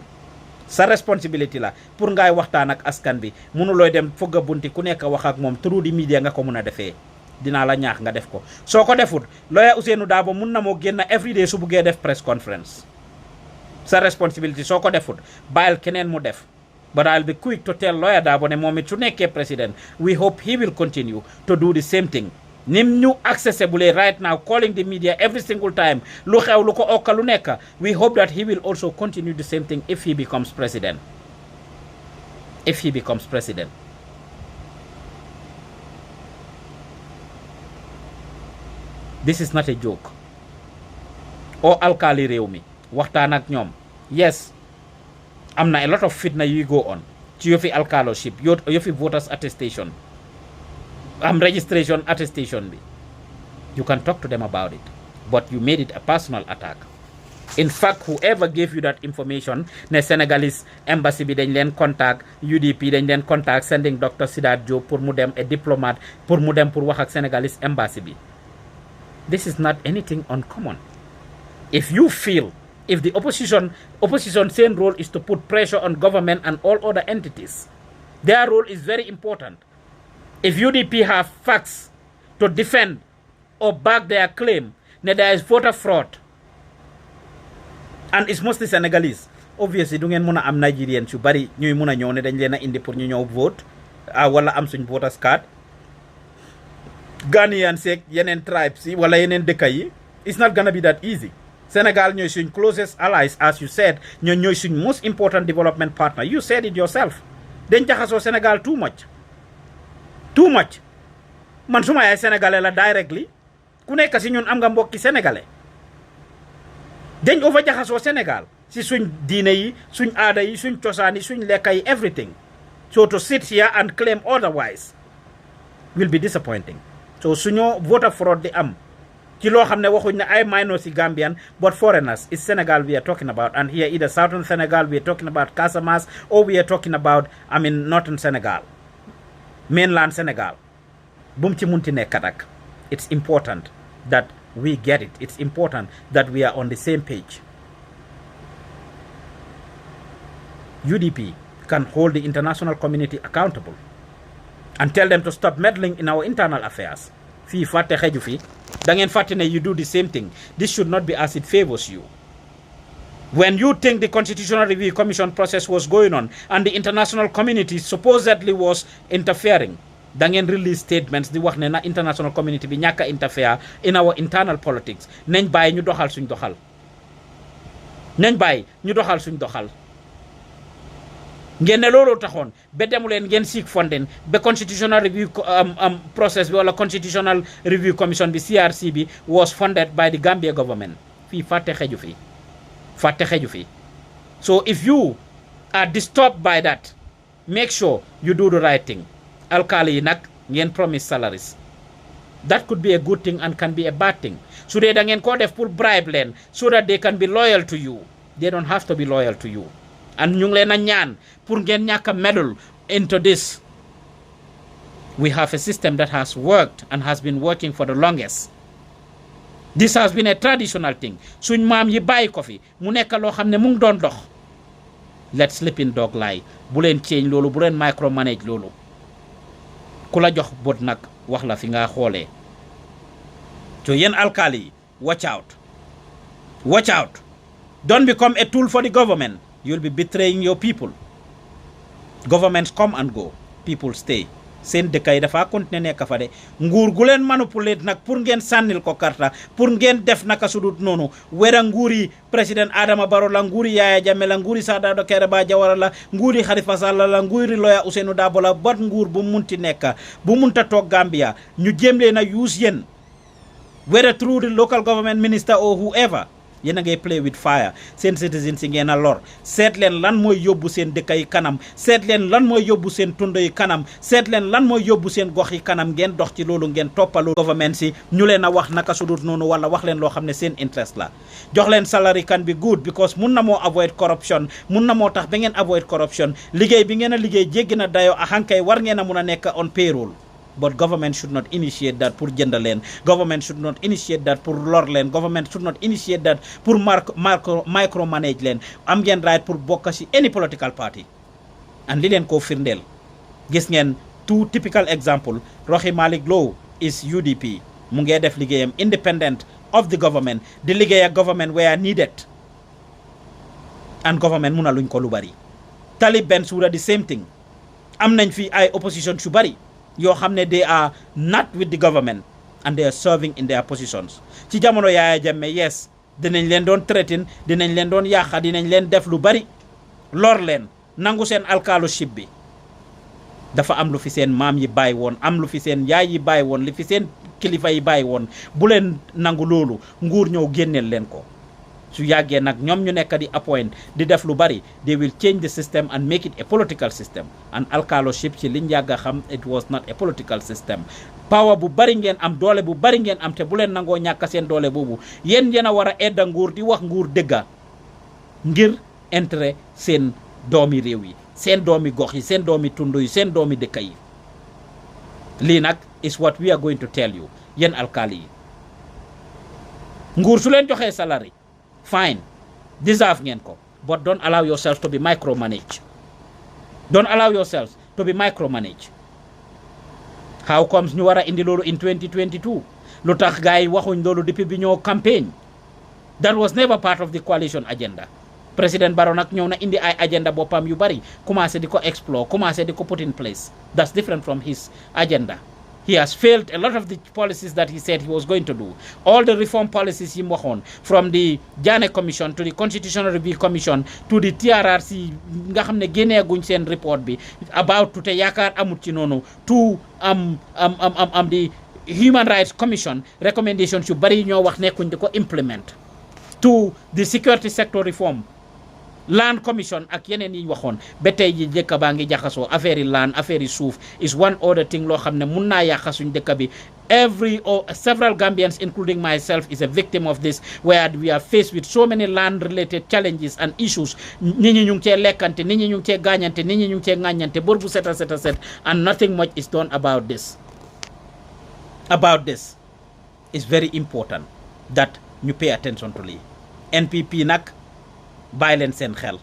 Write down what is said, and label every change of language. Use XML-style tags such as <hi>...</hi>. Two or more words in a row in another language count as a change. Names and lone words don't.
<wo>Sa responsibility la pour ngay waxtaan ak askan bi mënulooy dem fogga bunti ku nekk wax ak moom</wo> <en>through the media</en> <wo>nga ko mën a defee dinaa la ñaax nga def ko soo ko defut lawyer Ousainou Darboe mun na moo génn everyday su buggee def press conference sa responsibility soo ko defut bàyyil keneen mu def</wo> <en>but I'll be quick to tell lawyer Darboe</en> <wo>ne moom it su nekkee president</wo> <en>we hope he will continue to do the same thing</en> <wo>nim ñu</wo> <en>accessible right now calling the media every single time</en> <wo>lu xew lu ko okka lu nekk</wo> <en>we hope that he will also continue the same thing if he becomes president This is not a joke</en> <wo>o alkali réew mi waxtaan ak ñoom</wo> <en>yes</en> <wo>am na</wo> <en>a lot of fitna yuy go on</en> <wo>ci yofi alkaloship yofi</wo> <en>voters attestation registration attestation bi you can talk to them about it but you made it a personal attack. In fact, whoever gave you that information ne Senegalese embassy</en> <wo>bi dañ leen</wo> <en>contact UDP</en> <wo>dañ leen</wo> <en>contact sending Dr.</en> <wo>Sidat Diop pour mu dem</wo> <en>a diplomat</en> <wo>pour mu dem pour wax ak Senegalese embassy bi.</wo> <en>This is not anything uncommon. If you feel, if the opposition same role is to put pressure on government and all other entities, their role is very important. If UDP have facts to defend or back their claim that there is voter fraud, and it's mostly Senegalese, obviously</en> <wo>du ngeen mën a am Nigerians yu bari ñuy mën a ñëw ne dañ leen a indi pour ñu ñëw vote wala am suñ voters card. Ghanaian seek yeneen tribes yi wala yeneen dëkk yi</wo> <en>it's not gonna be that easy. Senegal</en> <wo>ñooy suñ</wo> <en>closest allies as you said</en> <wo>ñooy suñ</wo> <en>most important development partner. You said it yourself.</en> <wo>dañ jaxasoo Senegal</wo> <en>too much</en> <wo>man suma yaay sénégalais la directly ku nekk si ñun am nga mbokki sénégalais dañ over jaxasoo Sénégal si suñ diine yi suñ aada yi suñ cosaan yi suñ lekka yi everything.</wo> <en>So to sit here and claim otherwise will be disappointing.</en> <wo>So suñu</wo> <en>voter fraud</en> <wo>di am ci loo xam ne waxuñ ne ay minors yi Gambian</wo> <en>but foreigners. It's Senegal we are talking about, and here either southern Senegal we are talking about Casamance, or we are talking about northern Senegal, mainland Senegal.</en> <wo>Bum ci munti nekk nag</wo> <en>it's important that we get it. It's important that we are on the same page. UDP can hold the international community accountable and tell them to stop meddling in our internal affairs.</en> <wo>Fii fàtte xeju fi da ngeen fàtte ne</wo> <en>you do the same thing. This should not be as it favors you. When you think the Constitutional Review Commission process was going on and the international community supposedly was interfering,</en> <wo>da ngeen</wo> <en>release statements</en> <wo>di wax ne na</wo> <en>international community</en> <wo>bi ñàkk a</wo> <en>interfere in our internal politics.</en> <wo>Nañ bàyyi ñu doxal suñ doxal. ngeen ne looloo taxoon ba demu leen ngeen</wo> <en>seek funding</en> <wo>ba</wo> <en>constitutional review process</en> <wo>bi wala</wo> <en>constitutional review commission</en> <wo>bi CRC bi</wo> <en>was funded by the Gambia government.</en> <wo>Fii fàtte xeju fi.</wo> <en>So if you are disturbed by that, make sure you do the right thing.</en> <wo>Alkali yi nag ngeen</wo> <en>promise salaries. That could be a good thing and can be a bad thing.</en> <wo>Su dee da ngeen ko def pour bribe leen</wo> <en>so that they can be loyal to you. They don't have to be loyal to you.</en> <wo>And ñu ngi leen a ñaan pour ngeen ñàkk a</wo> <en>meddle into this. We have a system that has worked and has been working for the longest. This has been a traditional thing.</en> <wo>Suñ maam yi bàyyi ko fi mu nekk loo xam ne mu ngi doon dox.</wo> <en>Let's sleeping dog lie.</en> <wo>Bu leen change loolu, bu leen micromanage loolu. Ku la jox bot nag wax la fi nga xoolee. So yéen alkali yi,</wo> <en>watch out. Watch out. Don't become a tool for the government. You'll be betraying your people. Governments come and go. People stay.</en> <wo>Seen dëkk yi dafa continuer nekk fa de nguur gu leen manipulate nag pour ngeen sànnil ko karta pour ngeen def naka sudut noonu wera nguuri président Adama Barrow la nguuri Yaya Jammeh la nguuri Sir Dawda Kairaba Jawara la nguuri Halifa Sallah la nguuri lawyer Ousainou Darboe la bot nguur bu munti nekk bu munta toog Gambia ñu jéem leen a use yéen</wo> <en>whether through the local government minister or whoever.</en> <wo>Yéen a ngay</wo> <en>play with fire</en> <wo>seen citizens yi ngeen a lor seet leen lan mooy yóbbu seen dëkk yi kanam seet leen lan mooy yóbbu seen tund yi kanam seet leen lan mooy yóbbu seen gox yi kanam ngeen dox ci loolu ngeen toppaloo government si ñu leen a wax naka sudut noonu wala wax leen loo xam ne seen interest la jox leen salary</wo> <en>can be good because</en> <wo>mun na moo</wo> <en>avoid corruption</en> <wo>mun na moo tax ba ngeen</wo> <en>avoid corruption</en> <wo>liggéey bi ngeen a liggéey jéggi na dayoo a hankay war ngeen a mun a nekk</wo> <en>on payroll but government should not initiate that</en> <wo>pour jënd leen</wo> <en>government should not initiate that</en> <wo>pour lor leen</wo> <en>government should not initiate that pour micromanage leen</en> <wo>am ngeen</wo> <en>right</en> <wo>pour bokk ci</wo> <en>any political party and</en> <wo>li leen koo firndeel gis ngeen</wo> <en>two typical example Rohey Malick Lowe is UDP</en> <wo>mu ngee def liggéeyam</wo> <en>independent of the government</en> <wo>di liggéey ak</wo> <en>government where needed and government</en> <wo>mun a luñ ko lu bari</wo> <en>Talib Bensouda the same thing</en> <wo>am nañ fi ay</wo> <en>opposition</en> <wo>su bari yoo xam ne</wo> <en>they are not with the government and they are serving in their positions</en> <wo>ci jamono</wo> <en>Yaya Jammeh yes</en> <wo>dinañ leen doon threaten dinañ leen doon yàqa dinañ leen def lu bari lor leen nangu seen alkaloship bi dafa am lu fi seen maam yi bàyyi woon am lu fi seen yaay yi bàyyi woon li fi seen kilifa yi bàyyi woon bu leen nangu loolu nguur ñëw génneel leen ko su yàggee nag ñoom ñu nekk di appoint di def lu bari</wo> <en>they will change the system and make it a political system</en> <wo>and alkaloship ci liñ yàgg a xam</wo> <en>it was not a political system</en> <wo>power bu bari ngeen am doole bu bari ngeen am te bu leen nangoo ñàkk seen doole boobu yéen a war a edda nguur di wax nguur dëgga ngir intérêt seen doomi réew yi seen doomi gox yi seen doomi tund yi seen doomi dëkk yi lii nag</wo> <en>is what we are going to tell you</en> <wo>yéen alkaali yi nguur su leen joxee salary fine deserve ngeen ko</wo> <en>but don't allow yourself to be micromanaged don't allow yourselves to be micromanaged how comes</en> <wo>ñu war a indi loolu in 2022 lu tax gars yi waxuñ loolu depuis bi ñoo campagne</wo> <en>that was never part of the coalition agenda President Barrow</en> <wo>nag ñëw na indi ay agenda boppam yu bari commencé di ko</wo> <en>explore</en> <wo>commencé di ko</wo> <en>put in place that's different from his agenda he has failed a lot of the policies that he said he was going to do all the reform policies</en> <wo>yi mu waxoon</wo> <en>from the Janneh Commission to the Constitutional Review Commission to the TRRC</en> <wo>nga xam ne génneeguñ seen report bi about to te yaakaar amut ci noonu</wo> <en>to the Human Rights Commission recommendations</en> <wo>yu bari ñoo wax nekkuñ di ko implement</wo> <en>to the security sector reform Land Commission</en> <wo>ak yeneen yi waxoon ba tey ji dëkk baa ngi jaxasoo affaire yi land affaire yi suuf</wo> <en>is one other thing</en> <wo>loo xam ne mun naa yàqa suñ dëkk bi</wo> <en>several Gambians including myself is a victim of this where we are faced with so many land related challenges and issues</en> <wo>nit ñi ñu ngi cee lekkante nit ñi ñu ngi cee gaañante nit ñi ñu ngi cee ŋàññante bor bu set</wo> <en>and nothing much is done about this is very important that</en> <wo>ñu</wo> <en>pay attention to</en> <wo>lii NPP nag bàyyi leen seen</wo>